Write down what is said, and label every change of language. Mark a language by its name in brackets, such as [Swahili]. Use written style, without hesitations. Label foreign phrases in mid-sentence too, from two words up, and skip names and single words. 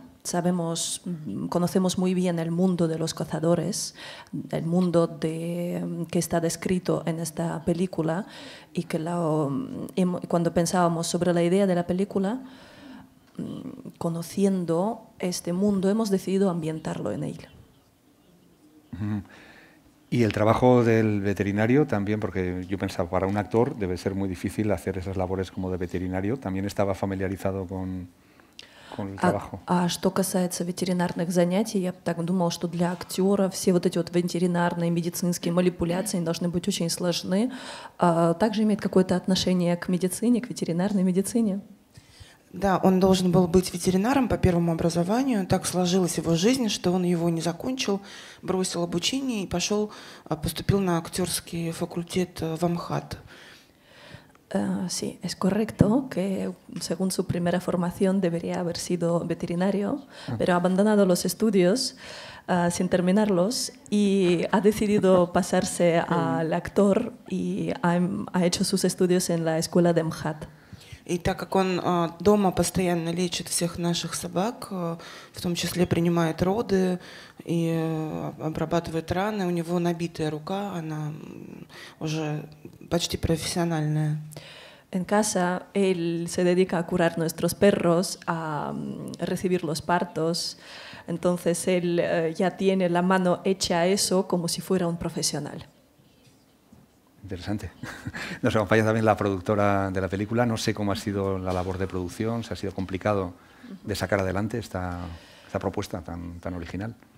[Spanish] Conocemos muy bien el mundo de los cazadores, el mundo que está descrito en esta película, y que cuando pensábamos sobre la idea de la película, conociendo este mundo, hemos decidido ambientarlo en él. Y el trabajo del veterinario también, porque yo pensaba, para un actor debe ser muy difícil hacer esas labores como de veterinario. ¿También estaba familiarizado con el trabajo? [Russian] Что касается ветеринарных занятий, я так думала, что для актера все вот эти вот ветеринарные медицинские манипуляции должны быть очень сложны. Также имеет какое-то отношение к медицине, к ветеринарной медицине? Да, он должен был быть ветеринаром по первому образованию. Так сложилась его жизнь, что он его не закончил, бросил обучение и поступил на актерский факультет в МХАТ. [Spanish] Sí, es correcto que según su primera formación debería haber sido veterinario, pero ha abandonado los estudios sin terminarlos y ha decidido pasarse al actor y ha hecho sus estudios en la escuela de MHAT. И так как он дома постоянно лечит всех наших собак, в том числе принимает роды и обрабатывает раны, у него набитая рука, она уже почти профессиональная. En casa, él se dedica a curar nuestros perros, a recibir los partos. Entonces, él ya tiene la mano hecha a eso como si fuera un profesional. Interesante. Nos acompaña también la productora de la película. No sé cómo ha sido la labor de producción, si ha sido complicado de sacar adelante esta propuesta tan original.